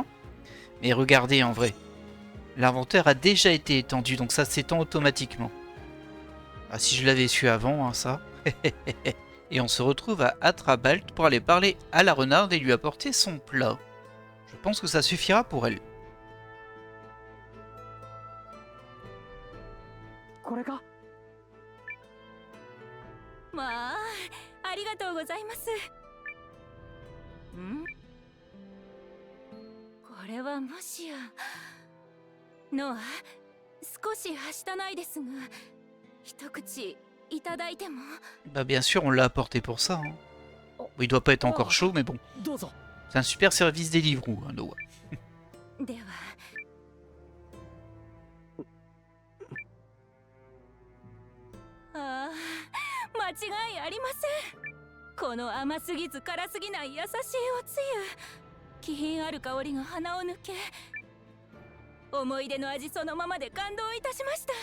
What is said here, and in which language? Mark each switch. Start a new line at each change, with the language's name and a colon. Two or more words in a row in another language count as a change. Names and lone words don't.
French: Mais regardez en vrai. L'inventaire a déjà été étendu, donc ça s'étend automatiquement. Ah, si je l'avais su avant, hein, ça. Et on se retrouve à Atrabalt pour aller parler à la renarde et lui apporter son plat. Je pense que ça suffira pour elle.
Japanese: これか？まあ、ありがとうございます。ん？これはもしや。ノア、少しはしたないですが、一口いただいても。
French: Bah bien sûr, on l'a apporté pour ça. Hein. Bon, il doit pas être encore chaud, mais bon. C'est un super service des Deliveroo, hein, Noah.
Japanese: では。ああ、間違いありません。この甘すぎず辛すぎない優しいおつゆ、気品ある香りが鼻を抜け、思い出の味そのままで感動いたしました。